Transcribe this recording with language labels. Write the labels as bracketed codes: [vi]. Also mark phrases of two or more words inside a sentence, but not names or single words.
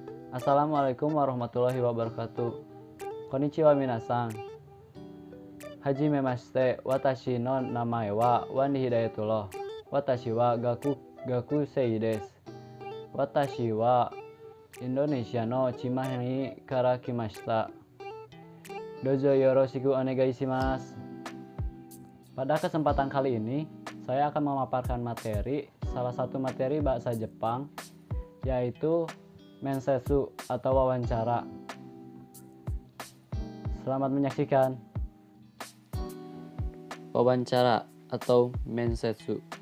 [ar] السلام عليكم ورحمة الله وبركاته. [ja] こんにちは皆さん。はじめまして、私の名前はWandi Hidayatullah. 私は学生です. Watashi wa Indonesia no Cimahi kara kimashita. どうぞよろしくお願いします. [id] Pada kesempatan kali ini, saya akan memaparkan salah satu materi bahasa Jepang, yaitu mensetsu atau wawancara. Selamat menyaksikan. Wawancara atau mensetsu.